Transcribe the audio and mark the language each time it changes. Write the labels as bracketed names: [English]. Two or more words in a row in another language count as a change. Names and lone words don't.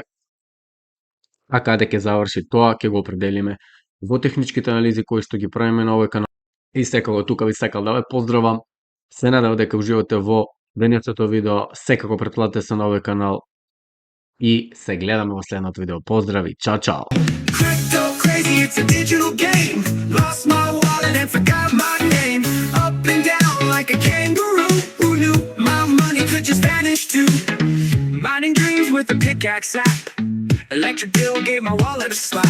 [Macedonian] А каде ќе заврши тоа ќе го определиме во техничките анализи кои што ги правиме на овој канал. И секако тука ви сакал да ве поздравам. Се надам дека уживате во денесното видео. Секако претплатете се на овој канал и се гледаме во следното видео. Поздрави, чао чао. [English] Crypto crazy, it's a digital game. Lost my wallet and forgot my name. Up and down like a kangaroo. Who knew my money could just vanish too? Mining dreams with a pickaxe app. Electric bill gave my wallet a slap.